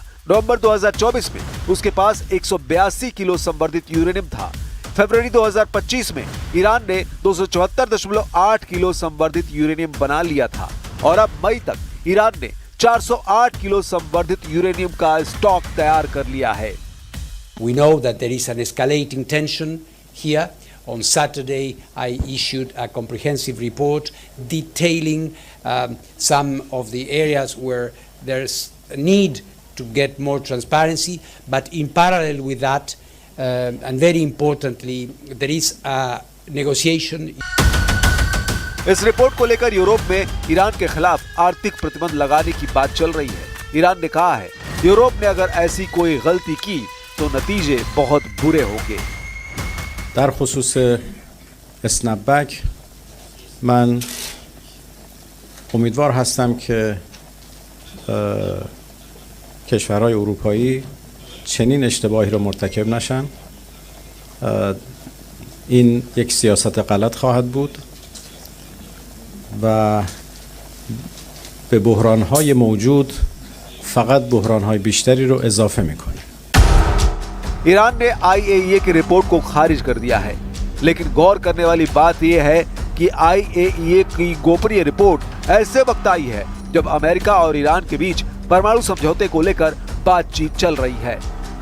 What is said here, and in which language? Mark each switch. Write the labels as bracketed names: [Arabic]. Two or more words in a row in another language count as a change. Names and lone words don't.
[Hindi] नवंबर 2024 में उसके पास 182 किलो संवर्धित यूरेनियम था। फरवरी 2025 में ईरान ने 274.8 किलो संवर्धित यूरेनियम बना लिया था और अब मई तक ईरान ने 408 किलो संवर्धित यूरेनियम का स्टॉक तैयार कर लिया है। [English] We know that there is an escalating tension here. On Saturday, I issued a comprehensive report detailing some of the areas where there's a need to get more transparency, but in parallel with that, and very importantly, there is a negotiation. [Hindi] इस रिपोर्ट को लेकर यूरोप में ईरान के खिलाफ आर्थिक प्रतिबंध लगाने की बात चल रही है। ईरान ने कहा है यूरोप ने अगर ऐसी कोई गलती की तो नतीजे बहुत बुरे होंगे। [Persian] در خصوص اسنپبک من امیدوار هستم که کشورهای اروپایی چنین اشتباهی رو مرتکب نشن. این یک سیاست غلط خواهد بود و به بحرانهای موجود فقط بحرانهای بیشتری رو اضافه میکنه. [Hindi] ईरान ने IAEA की रिपोर्ट को खारिज कर दिया है, लेकिन गौर करने वाली बात यह है कि IAEA की गोपनीय रिपोर्ट ऐसे वक्त आई है जब अमेरिका और ईरान के बीच परमाणु समझौते को लेकर बातचीत चल रही है।